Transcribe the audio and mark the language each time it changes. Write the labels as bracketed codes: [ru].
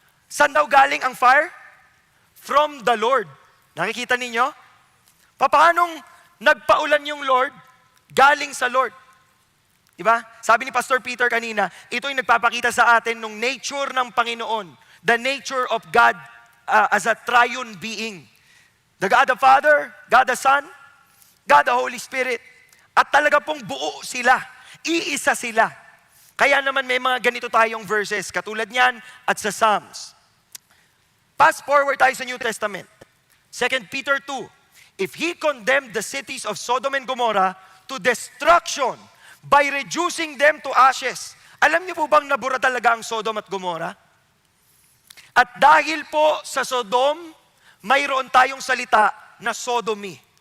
[tl] Saan daw galing ang fire? [en] From the Lord. [tl] Nakikita ninyo? Paanong nagpaulan yung Lord? Galing sa Lord. Diba? Sabi ni Pastor Peter kanina, ito yung nagpapakita sa atin ng nature ng Panginoon. [en] The nature of God as a triune being. The God the Father, God the Son, God the Holy Spirit. [tl] At talaga pong buo sila. Iisa sila. Kaya naman may mga ganito tayong verses, katulad niyan at sa Psalms. Fast forward tayo sa New Testament. 2 Peter 2. [en] If He condemned the cities of Sodom and Gomorrah to destruction by reducing them to ashes. [tl] Alam niyo po bang nabura talaga ang Sodom at Gomorrah? At dahil po sa Sodom, mayroon tayong salita na sodomy.